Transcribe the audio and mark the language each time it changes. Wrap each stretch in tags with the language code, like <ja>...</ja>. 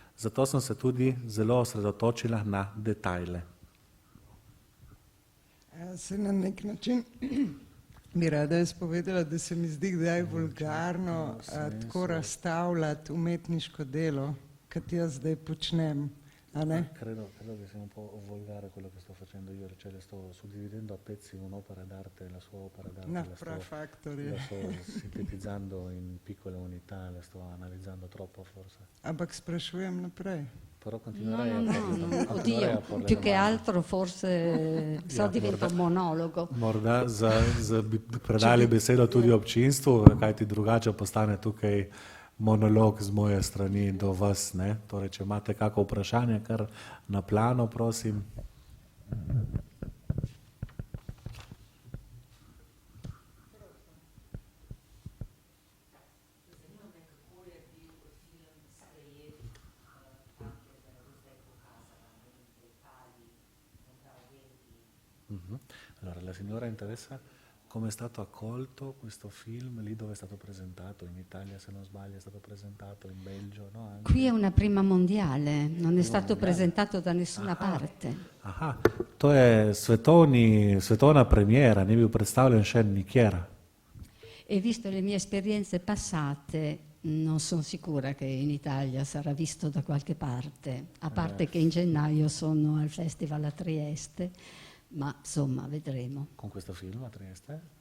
<sl>Zato sem se tudi zelo osredotočila na detajle. Se na nek način bi rada jaz povedala, da se mi zdi kdaj vulgarno tako razstavljati umetniško delo, kot jaz zdaj počnem.</sl> <it>Credo che sia un po' volgare quello che sto facendo io, cioè le sto suddividendo a pezzi un'opera d'arte, la sua opera d'arte, la sto sintetizzando in piccole unità, la sto analizzando troppo forse.</it> <sl>Ampak sprašujem naprej.</sl> <it>Però continuerei a parlare. Oddio, più che altro forse diventa un monologo.</it> <sl>Morda bi predali besedo tudi občinstvu, kajti drugače postane tukaj monolog z moje strani do vas, ne? Torej, če imate kako vprašanje, kar na plano, prosim.</sl> <it>Allora, la signora interessa come è stato accolto questo film, lì dove è stato presentato, in Italia se non sbaglio è stato presentato, in Belgio, no? Anche. Qui è una prima mondiale, non è stato presentato da nessuna parte.</it> <sl>Aha, to je svetovna premiera, ni bil predstavljen še nikjer.</sl> <it>E visto le mie esperienze passate, non sono sicura che in Italia sarà visto da qualche parte, a parte che in gennaio sono al Festival a Trieste, ma insomma vedremo. Con questo film a Trieste?</it>